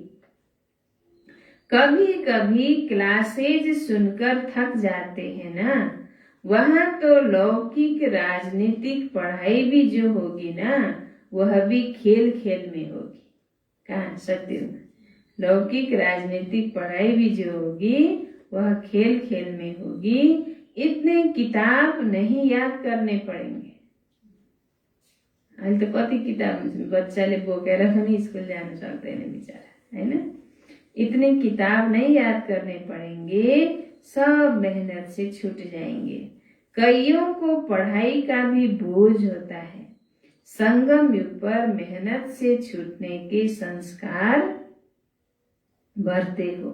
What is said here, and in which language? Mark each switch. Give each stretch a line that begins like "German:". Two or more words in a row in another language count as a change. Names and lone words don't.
Hindi: कभी कभी क्लासेज सुनकर थक जाते हैं ना, वहां तो लौकिक राजनीतिक पढ़ाई भी जो होगी ना, वह भी खेल खेल में होगी। कहाँ सत्य, लौकिक राजनीतिक पढ़ाई भी जो होगी वह खेल खेल में होगी। इतने किताब नहीं याद करने पड़ेंगे।
Nepali: अहिले त कति किताब बच्चाले बोकेर पनि स्कुल जान सक्दैन बेचारा, हैन।
Hindi: इतने किताब नहीं याद करने पड़ेंगे, सब मेहनत से छूट जाएंगे। कईयों को पढ़ाई का भी बोझ होता है। संगम युग पर मेहनत से छूटने के संस्कार बढ़ते हो।